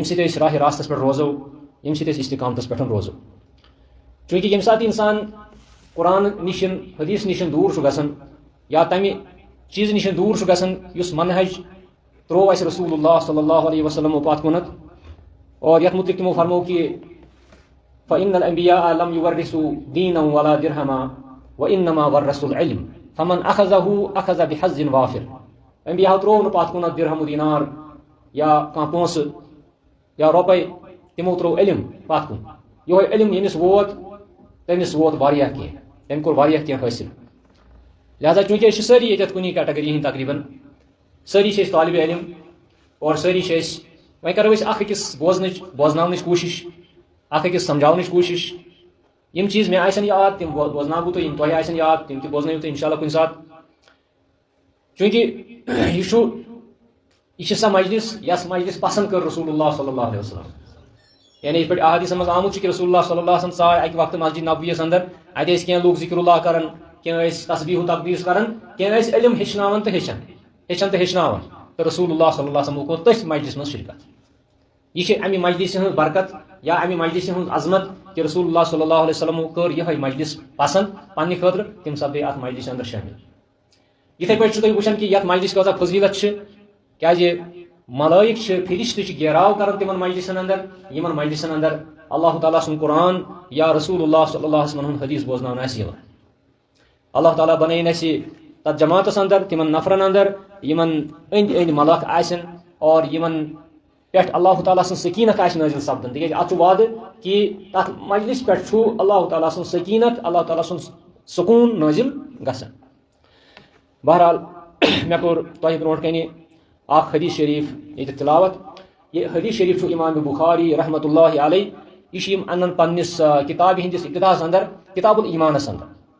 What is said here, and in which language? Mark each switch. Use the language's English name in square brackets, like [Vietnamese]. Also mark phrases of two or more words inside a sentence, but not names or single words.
[Kashmiri] سۭتۍ أسۍ راہِ راستس پٮ۪ٹھ روزو ییٚمہِ سۭتۍ أسۍ استقامتس پٮ۪ٹھ روزو چونکہ ییٚمہِ ساتہٕ انسان قرآن نِشن حدیث نِشن دوٗر چھُ گژھان یا تمہِ چیٖزٕ نِش دوٗر چھُ گژھان یُس منہج ترٛوو اَسہِ رسول اللہ [Arabic] صلی اللہ علیہ وسلمو [Kashmiri] پتھ کُنتھ اور یتھ متعلق تمو فرمو کہ [Arabic] فإن الأنبياء لم يورثوا دينا ولا درهما وإنما ورثوا العلم فمن أخذه أخذ بحظ [Kashmiri] وافر انبیاء ترٛوو نہٕ پتھ کُنتھ درہم دینار یا کانٛہہ پونٛسہٕ یا رۄپے تمو ترٛوو علم پتھ کُن یہوے علم ییٚمِس ووت تٔمِس ووت واریاہ کینٛہہ تٔمۍ کوٚر واریاہ کینٛہہ حٲصِل لہذا چونکہ أسۍ چھِ سٲری ییٚتٮ۪تھ کُنی کیٹگری ہٕنٛدۍ تقریباً سٲری چھِ أسۍ طالبِ علم اور سٲری چھِ أسۍ وۄنۍ کرو أسۍ اکھ أکِس بوزناونٕچ کوٗشش اکھ أکِس سمجھاونٕچ کوٗشش یم چیٖز مےٚ آسن یاد تِم بوزناو بہٕ تۄہہِ یم تۄہہِ آسن یاد تِم تہِ بوزنٲیِو تُہۍ انشاءاللہ کُنہِ ساتہٕ چونکہ یہ چھِ سۄ مجلس یس مجلس پسند کٔر رسول اللہ [Arabic] صلی اللہ علیہ وسلم [Kashmiri] یعنی یِتھ پٲٹھۍ احادیثن منٛز آمُت چھُ کہ رسول اللہ [Arabic] صلی اللہ علیہ وسلم [Kashmiri] ژاے اکہِ وقتہٕ مسجد نبویَس اندر اتہِ ٲسۍ کینٛہہ لوٗکھ [Arabic] ذکر اللہ [Kashmiri] کران کینٛہہ ٲسۍ تسبیح و تقدیس کران کینٛہہ ٲسۍ علم ہیٚچھناوان تہٕ ہیٚچھان تہٕ ہیٚچھناوان تہٕ رسول اللہ [Arabic] صلی اللہ علیہ وسلم [Kashmiri] کوٚر تٔتھۍ مجلس منٛز شرکت یہ چھِ امہِ مجلسہِ ہٕنٛز برکت یا امہِ مجلسہِ ہٕنٛز عظمت کہ رسول اللہ [Arabic] صلی اللہ علیہ وسلم [Kashmiri] کٔر یِہے مجلس پسند پننہِ خٲطرٕ تِم سپدے اتھ مجلسہِ اندر شٲمِل یِتھے پٲٹھۍ چھِو تُہۍ وٕچھان کہ یتھ مجلس کۭژاہ فضیلت چھِ کیازِ ملائک چھِ فرشتہٕ چھِ گیراو کران تِمن مجلسن اندر یِمن مجلسن اندر اللہ تعالیٰ سُنٛد قرآن یا رسول اللہ [Arabic] صلی اللہ علیہ وسلم [Kashmiri] ہُنٛد حدیث بوزناونہٕ آسہِ یِوان اللہ تعالیٰ بنٲیِن اَسہِ تتھ جماعتس اندر تِمن نفرن اندر یِمن أنٛدۍ أنٛدۍ ملک آسن اور یِمن پٮ۪ٹھ اللہ تعالیٰ سٕنٛز سکیٖنت آسہِ نٲزِل سپدان تِکیازِ اتھ چھُ وعدٕ کہ تتھ مجلس پٮ۪ٹھ چھُ اللہ تعالیٰ سٕنٛز سکیٖنت اللہ تعالیٰ سُنٛد سکوٗن نٲزِل گژھان بہرحال مےٚ کوٚر تۄہہِ برونٛٹھ کنہِ اکھ حدیث شریف ییٚتہِ تلاوت یہ حدیث شریف چھُ امام بخاری [Arabic] رحمۃ اللہ علیہ [Kashmiri] یہ چھِ یِم انان پننِس کتابہِ ہٕنٛدِس ابتداہس اندر کتاب الایمانس اندر